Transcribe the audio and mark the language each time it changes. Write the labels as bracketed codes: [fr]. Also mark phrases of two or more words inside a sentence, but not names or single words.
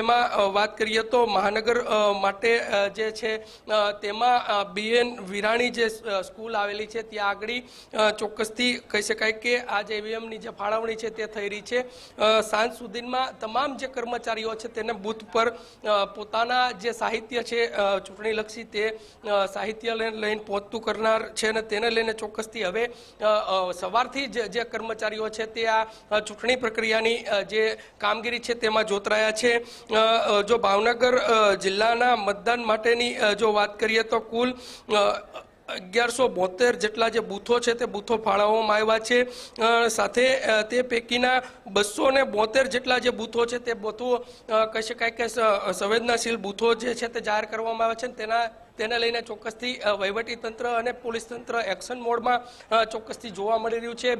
[gu] જેમાં વાત કરીએ તો મહાનગર માટે જે છે તેમાં બીએન વિરાણી જે સ્કૂલ આવેલી છે ત્યાં આગળી ચોક્કસથી કહી શકાય કે આ જે ઈવીએમની જે ફાળવણી છે તે થઈ રહી છે। સાંજ સુધીમાં તમામ જે કર્મચારીઓ છે તેને બૂથ પર પોતાના જે સાહિત્ય છે ચૂંટણીલક્ષી તે સાહિત્ય લઈને पહોંચતું કરનાર છે ને તેને લઈને ચોક્કસથી હવે સવારથી જે કર્મચારીઓ છે તે આ ચૂંટણી પ્રક્રિયાની જે કામગીરી છે તેમાં જોતરાયા છે। જો ભાવનગર જિલ્લાના મતદાન માટેની જો વાત કરીએ તો કુલ 1172 જેટલા જે બૂથો છે તે બૂથો ફાળવવામાં આવ્યા છે। સાથે તે પૈકીના 272 જેટલા જે બૂથો છે તે બૂથો કહી શકાય કે સંવેદનશીલ બૂથો જે છે તે જાહેર કરવામાં આવ્યા છે। તેને લઈને ચોક્કસથી વહીવટી તંત્ર અને પોલીસ તંત્ર એક્શન મોડમાં ચોક્કસથી જોવા મળી રહ્યું છે।